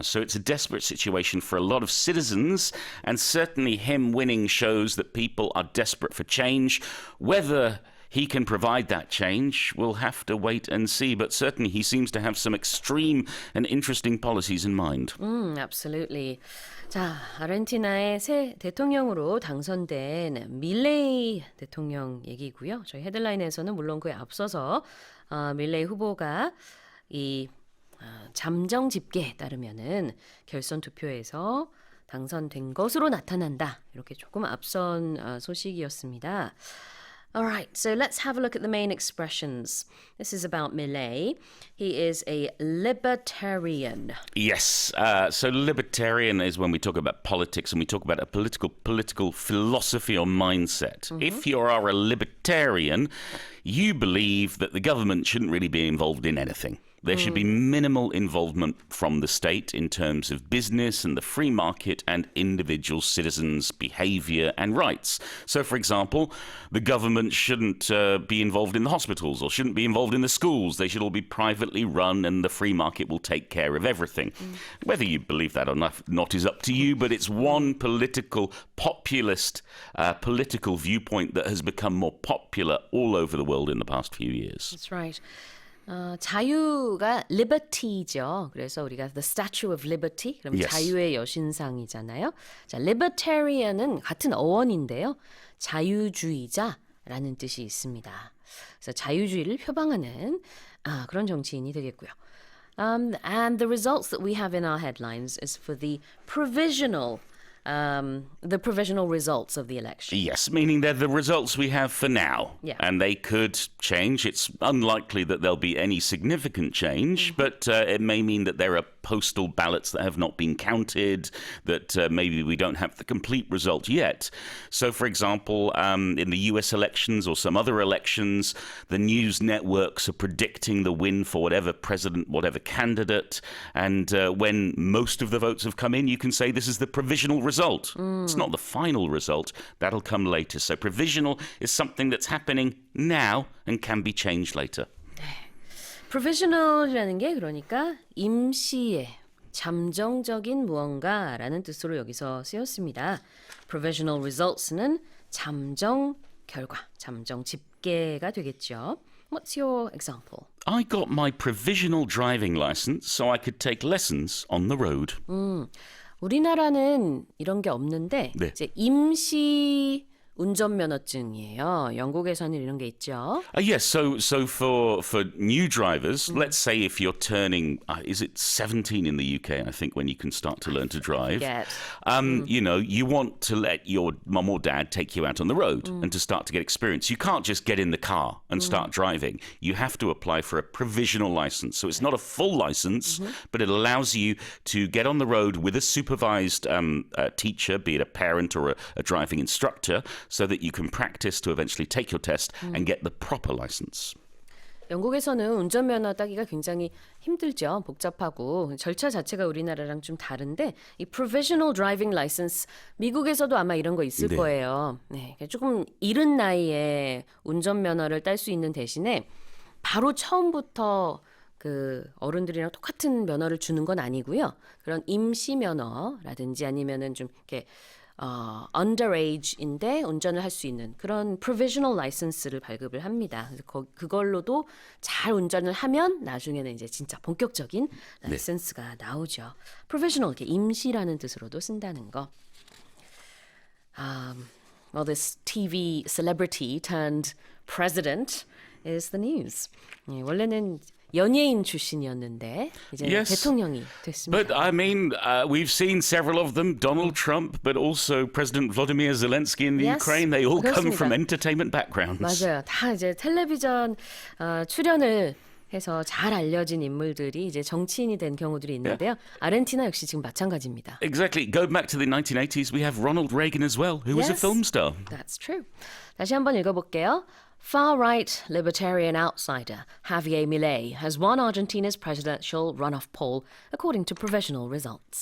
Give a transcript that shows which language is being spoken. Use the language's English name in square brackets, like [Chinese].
[English] So it's a desperate situation for a lot of citizens. And certainly him winning shows that people are desperate for change. Whether he can provide that change, we'll have to wait and see. But certainly he seems to have some extreme and interesting policies in mind. Absolutely. [Korean] 자, 아르헨티나의 새 대통령으로 당선된 밀레이 대통령 얘기고요. 저희 헤드라인에서는 물론 그에 앞서서 밀레이 후보가 이 잠정 집계에 따르면은 결선 투표에서 당선된 것으로 나타난다. 이렇게 조금 앞선 소식이었습니다. [English] All right, so let's have a look at the main expressions. This is about Milei. He is a libertarian. Yes, so libertarian is when we talk about politics and we talk about a political philosophy or mindset. If you are a libertarian, you believe that the government shouldn't really be involved in anything. There should be minimal involvement from the state in terms of business and the free market and individual citizens' behavior and rights. So, for example, the government shouldn't be involved in the hospitals or shouldn't be involved in the schools. They should all be privately run and the free market will take care of everything. Whether you believe that or not is up to you, but it's one populist political viewpoint that has become more popular all over the world in the past few years. That's right. [Korean] 자유가 liberty죠. 그래서 우리가 the Statue of Liberty, 그럼 [English] Yes. [Korean] 자유의 여신상이잖아요. 자, libertarian은 같은 어원인데요. 자유주의자라는 뜻이 있습니다. 그래서 자유주의를 표방하는 그런 정치인이 되겠고요. [English] And the results that we have in our headlines is for the provisional results of the election. Yes, meaning they're the results we have for now. Yeah. And they could change. It's unlikely that there'll be any significant change, but it may mean that there are postal ballots that have not been counted, that maybe we don't have the complete result yet. So, for example, in the US elections or some other elections, the news networks are predicting the win for whatever president, whatever candidate. And when most of the votes have come in, you can say this is the provisional result. It's not the final result. That'll come later. So provisional is something that's happening now and can be changed later. [Korean] provisional이라는 게 그러니까 임시의 잠정적인 무언가라는 뜻으로 여기서 쓰였습니다. provisional results는 잠정 결과, 잠정 집계가 되겠죠. [English] What's your example? I got my provisional driving license so I could take lessons on the road. [Korean] 우리나라는 이런 게 없는데 네. 이제 임시 운전면허증이에요. 영국에서는 이런 게 있죠. [English] Yes, so for new drivers, let's say if you're turning, is it 17 in the UK, I think, when you can start to learn to drive? You know, you want to let your mum or dad take you out on the road and to start to get experience. You can't just get in the car and start driving. You have to apply for a provisional license. So it's not a full license, but it allows you to get on the road with a supervised teacher, be it a parent or a driving instructor, so that you can practice to eventually take your test and get the proper license. [Korean] 영국에서는 운전면허 따기가 굉장히 힘들죠. 복잡하고 절차 자체가 우리나라랑 좀 다른데 이 provisional driving license 미국에서도 아마 이런 거 있을 네. 거예요. 네, 조금 이른 나이에 운전면허를 딸 수 있는 대신에 바로 처음부터 그 어른들이랑 똑같은 면허를 주는 건 아니고요. 그런 임시 면허라든지 아니면은 좀 이렇게 underage인데 운전을 할 수 있는 그런 provisional license를 발급을 합니다. 그래서 그걸로도 잘 운전을 하면 나중에는 이제 진짜 본격적인 라이센스가 나오죠. provisional 이렇게 임시라는 뜻으로도 쓴다는 거. [English] Well, this TV celebrity turned president is the news. [Korean] 예, 원래는 연예인 출신이었는데 이제 [English] Yes. [Korean] 대통령이 됐습니다. [English] But I mean, we've seen several of them, Donald Trump, but also President Vladimir Zelensky in the Yes, Ukraine. They all come [Korean] 그렇습니다. [English] from entertainment backgrounds. [Korean] 맞아요. 다 이제 텔레비전 출연을 해서 잘 알려진 인물들이 이제 정치인이 된 경우들이 있는데요. 아르헨티나 역시 지금 마찬가지입니다. [English] Exactly. Go back to the 1980s, we have Ronald Reagan as well, who was a Yes. film star. That's true. [Korean] 다시 한번 읽어볼게요. [English] Far-right libertarian outsider Javier Milei has won Argentina's presidential runoff poll according to provisional results.